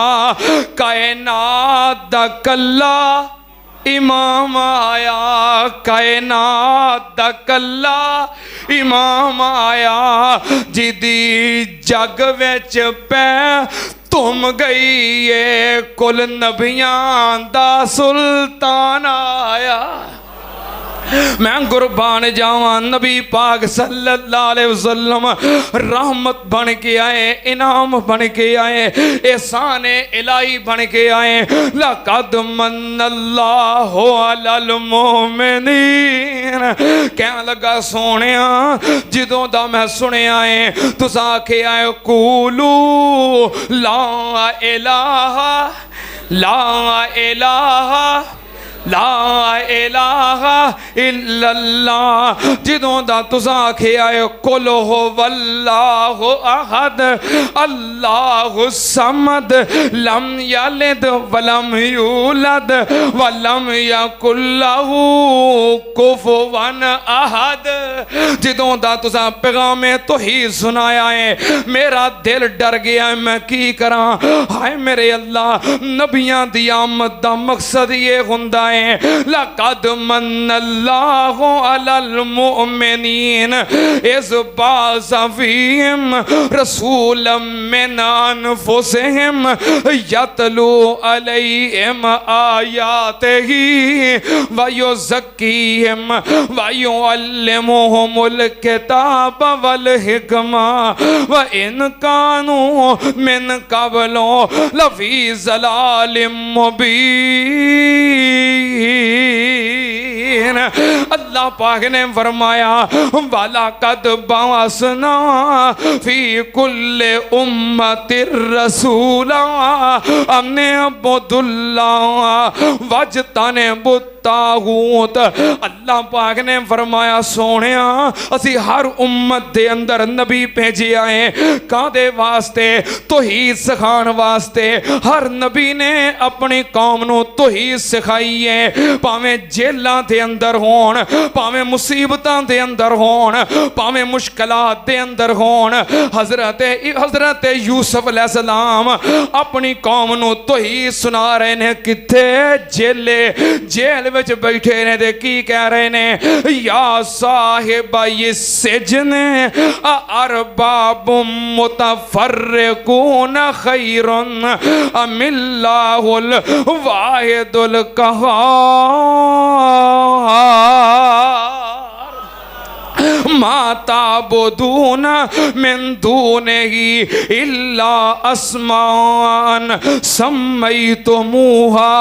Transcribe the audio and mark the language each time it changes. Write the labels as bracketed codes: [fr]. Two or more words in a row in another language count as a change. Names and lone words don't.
[pa] کائنات دا کلا امام آیا، کائنات دا کلا امام آیا. جدی جگ وچ پے تم گئی اے، کل نبیاں دا سلطان آیا. میں قربان جاواں، نبی پاک [ar] صلى الله عليه وسلم [pa] رحمت بن کے آئے، انعام بن کے آئے، احسان الٰہی بن کے آئے. [ar] لقد من الله على المؤمنين. [pa] کہن لگا سوہنیا، جدوں دا میں سنیا اے تساں آکھیا اے [ar] قولوا لا إله لا إله لا إله إلا الله. [pa] جدوں دا تساں آکھیا اے [ar] قل هو الله أحد الله الصمد لم يلد ولم يولد ولم يكن له كفوا أحد. [pa] جدوں دا تساں پیغام توحید سنایا اے میرا دل ڈر گیا اے، میں کی کراں. ہائے میرے اللہ، نبیاں دی آمد دا مقصد ایہہ [ar] हुंदा لقد من الله على المؤمنين إذ بعث فيهم رسولا من أنفسهم يتلو عليهم آياته ويزكيهم ويعلمهم الكتاب والحكمة وإن كانوا من قبل لفي ضلال مبين. المرسلین. [pa] اللہ پاک نے فرمایا [ar] وَلَقَدْ بَعَثْنَا فِي كُلِّ أُمَّةٍ رَسُولًا أَنِ اعْبُدُوا اللَّهَ وَاجْتَنِبُوا الطاغوت. [pa] اللہ پاک نے فرمایا سونیا اسی ہر امت دے اندر نبی بھیجے آئے کادے واسطے توحید سکھان واسطے. ہر نبی نے اپنی قوم نو توحید سکھائی ہے پاویں جیلاں دے اندر ہون پاویں مصیبتاں دے اندر ہون پاویں مشکلات دے اندر ہون. حضرت یوسف علیہ السلام اپنی قوم نو توحید سنا رہے نے کتے جیل وچ بیٹھے نے دے کی کہہ رہے نے [ar] یا صاحب السجن ارباب متفرقون خیر ام اللہ الواحد القہار ما تعبدون من دونه الا اسماء سميتموها